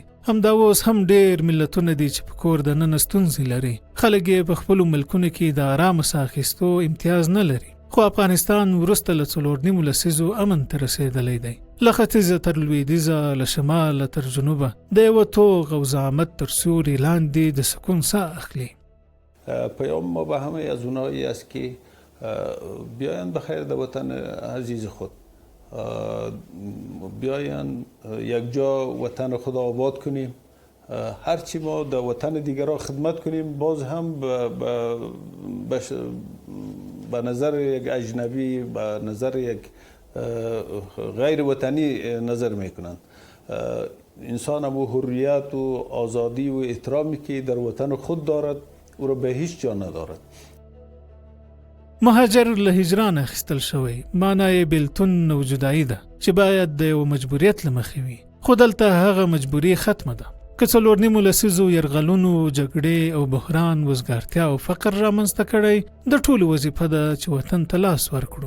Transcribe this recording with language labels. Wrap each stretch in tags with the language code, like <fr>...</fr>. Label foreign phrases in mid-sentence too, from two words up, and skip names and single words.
<ps>همدا اوس هم ډېر ملتونه دي چې په کور دننه ستونزې لري. خلک یې په خپلو ملکونو کې د آرامه ساه اخیستو امتیاز نه لري. خو افغانستان وروسته له 4 لسیزو امن ته رسېدلی دی. له ختیځه تر لویدیځه، له شماله تر جنوبه د یوه توغ او زعامت تر سیوري لاندې د سکون ساه اخلي.</ps> <fa>پیام ما به همه از اونایی است که بیاین به خیر در وطن عزیز خود، بیاین یک جا وطن خود آباد کنیم. هرچی ما در وطن دیگران خدمت کنیم باز هم به نظر یک اجنبی، به نظر یک غیر وطنی نظر میکنند. انسان هم حریت و آزادی و احترامی که در وطن خود دارد او را به هیچ جا ندارد.</fa> <ps>مهاجر له هجران اخیستل شوی معنی بیلتون او جدایی ده چې باید د یو مجبوریت له مخې وي. خو دلته هغه مجبوري ختمه ده. که 4 لسیزو یرغلونو، جګړې او بحران، وزګارتیا او فقر رامنځته کړی، د ټولو وظیفه ده چې وطن ته لاس ورکړو.</ps>